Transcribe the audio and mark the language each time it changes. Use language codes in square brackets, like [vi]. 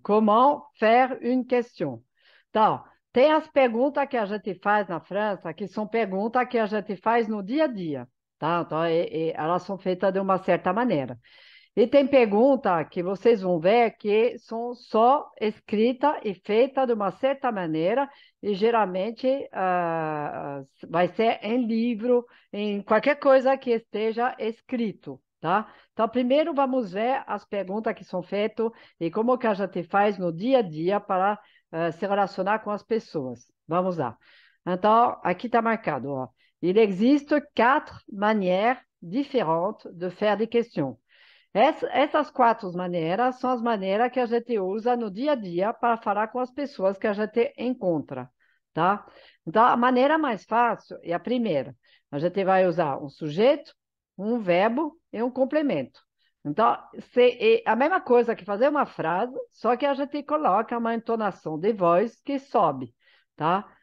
[fr] Comment faire une question? [pt] Então, tem as perguntas que a gente faz na França, que são perguntas que a gente faz no dia a dia, tá? Então, elas são feitas de uma certa maneira. E tem pergunta que vocês vão ver que são só escritas e feitas de uma certa maneira, e geralmente vai ser em livro, em qualquer coisa que esteja escrito, tá? Então, primeiro vamos ver as perguntas que são feitas e como que a gente faz no dia a dia para se relacionar com as pessoas. Vamos lá. Então, aqui está marcado, ó. [fr] Il existe 4 manières différentes de faire des questions. [pt] Essas 4 maneiras são as maneiras que a gente usa no dia a dia para falar com as pessoas que a gente encontra, tá? Então, a maneira mais fácil é a primeira. A gente vai usar um sujeito, um verbo e um complemento. Então, é a mesma coisa que fazer uma frase, só que a gente coloca uma entonação de voz que sobe, tá?